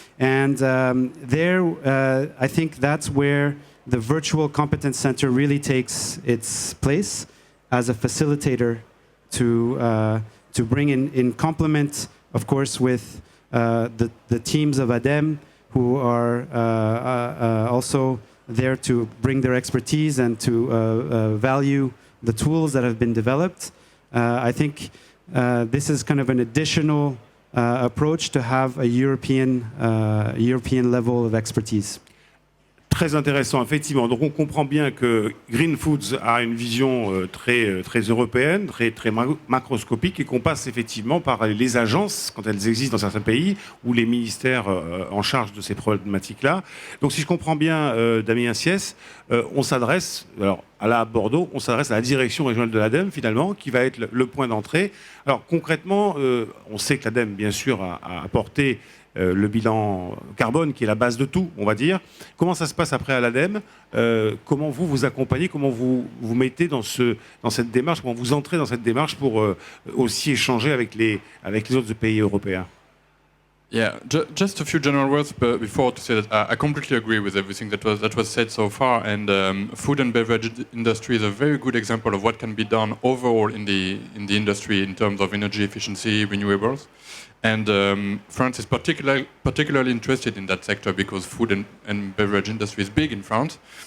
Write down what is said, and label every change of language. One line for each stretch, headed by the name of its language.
English: And there, I think that's where the virtual competence center really takes its place as a facilitator to bring in complement, of course, with the teams of ADEME, who are also there to bring their expertise and to value the tools that have been developed. I think this is kind of an additional approach to have a European level of expertise.
French: Très intéressant, effectivement. Donc on comprend bien que Green Foods a une vision très européenne, très macroscopique, et qu'on passe effectivement par les agences, quand elles existent dans certains pays, ou les ministères en charge de ces problématiques-là. Donc si je comprends bien, Damien Siès, on s'adresse, alors à Bordeaux, on s'adresse à la direction régionale de l'ADEME, finalement, qui va être le point d'entrée. Alors concrètement, on sait que l'ADEME, bien sûr, a apporté le bilan carbone, qui est la base de tout, on va dire. Comment ça se passe après à l'ADEME? Comment vous accompagnez? Comment vous mettez dans cette démarche? Comment vous entrez dans cette démarche pour aussi échanger avec les autres pays européens?
English: Yeah, just a few general words before to say that I completely agree with everything that was said so far, and food and beverage industry is a very good example of what can be done overall in the industry in terms of energy efficiency, renewables. And France is particularly interested in that sector because food and beverage industry is big in France.